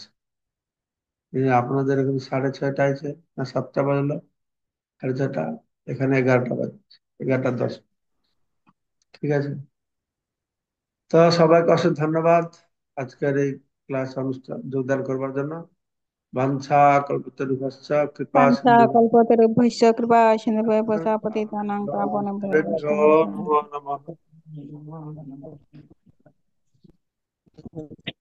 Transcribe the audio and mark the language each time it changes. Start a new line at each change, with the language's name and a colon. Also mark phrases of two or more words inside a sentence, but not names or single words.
Bangla: আপনাদের এখানে 6:30 আছে না 7টা বাজলো, 6:30, এখানে 11টা বাজছে, 11টা 10। ঠিক আছে, তো সবাইকে অসংখ্য ধন্যবাদ আজকের এই ক্লাস অনুষ্ঠান যোগদান করবার জন্য।
Sanskrit: বাঞ্ছা কল্পতরুভ্যশ্চ কৃপা সিন্ধু वाञ्छाकल्पतरुभ्यश्च कृपा सिन्धुभ्यः पतितानां पावनेभ्यो वैष्णवेभ्यो नमो नमः। नमः।